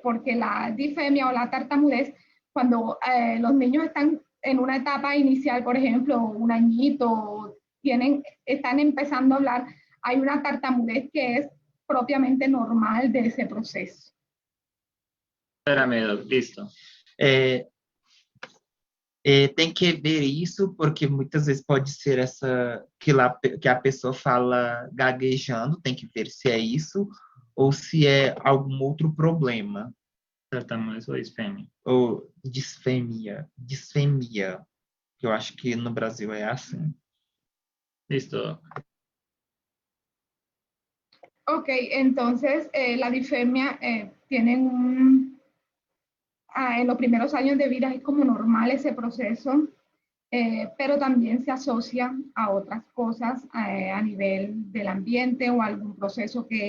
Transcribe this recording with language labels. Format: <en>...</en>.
<es>Porque la disfemia o la tartamudez, cuando los niños están en una etapa inicial, por ejemplo, un añito, están empezando a hablar, hay una tartamudez que es propiamente normal de ese proceso. Espérame, Doc, listo.</es> <pt>Tem que ver isso, porque muitas vezes pode ser que a pessoa fala gaguejando, tem que ver se é isso, ou se é algum outro problema. Tartamudez ou disfemia. Ou disfemia, que eu acho que no Brasil é assim.</pt> <es>Listo. Ok, entonces la disfemia en los primeros años de vida es como normal ese proceso, pero también se asocia a otras cosas a nivel del ambiente o algún proceso</es>